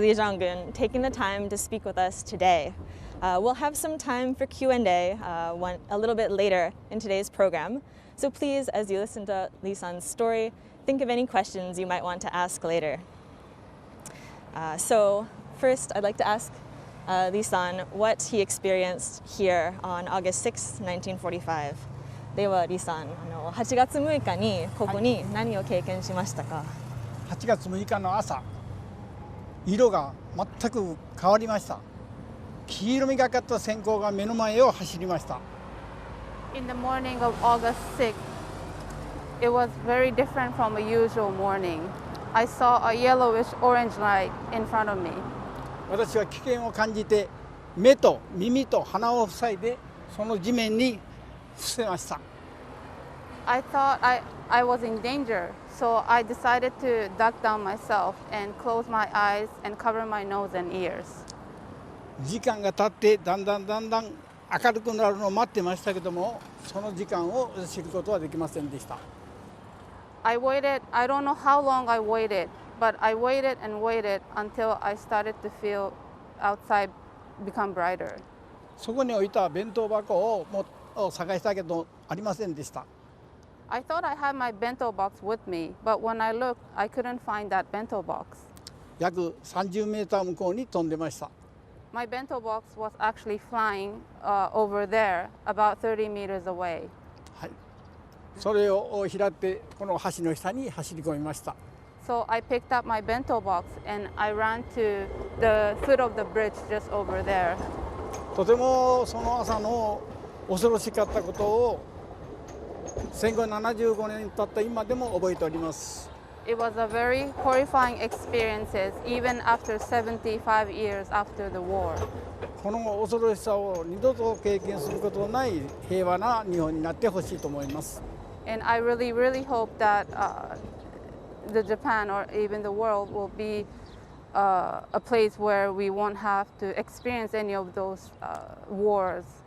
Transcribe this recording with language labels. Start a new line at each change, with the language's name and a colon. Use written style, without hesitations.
English: Lee Jong-un taking the time to speak with us today. We'll have some time for Q&A a little bit later in today's program. So please, as you listen to Lee-san's story, think of any questions you might want to ask later. So first, I'd like to ask Lee-san what he experienced here on August 6, 1945.
Japanese: では、リーさん、8月6日にここに何を経験しましたか？8月6日の朝、色が全く変わりました。黄色みがかった閃光が目の前を走りました。
English: In the morning of August 6th, it was very different from a usual morning. I saw a yellowish-orange light in front of me.
Japanese: 私は危険を感じて、目と耳と鼻を塞いで、その地面に伏せました。
English: I thought I was in danger, so I decided to duck down myself and close my eyes and cover my nose and ears.
Japanese: 時間が経ってだんだん明るくなるのを待ってましたけども、その時間を知ることはできませんでした。
English: I waited, I don't know how long I waited, but I waited and waited until I started to feel outside become brighter.
Japanese: そこに置いた弁当箱を探したけどありませんでした。
English: I thought I had my bento box with me, but when I looked, I couldn't find that bento box.
Japanese: 約30メーター向こうに飛んでました。
English: My bento box was actually flying over there, about 30 meters away.
Japanese: はい。それを拾ってこの橋の下に走り込みました。
English: So I picked up my bento box and I ran to the foot of the bridge just over there.
Japanese: とてもその朝の恐ろしかったことを戦後75年経った今でも覚えております。
English: It was a very horrifying experience, even after 75 years after the war.
Japanese: この恐ろしさを二度と経験することのない平和な日本になってほしいと思います。
English: And I really hope that the Japan or even the world will be a place where we won't have to experience any of those wars.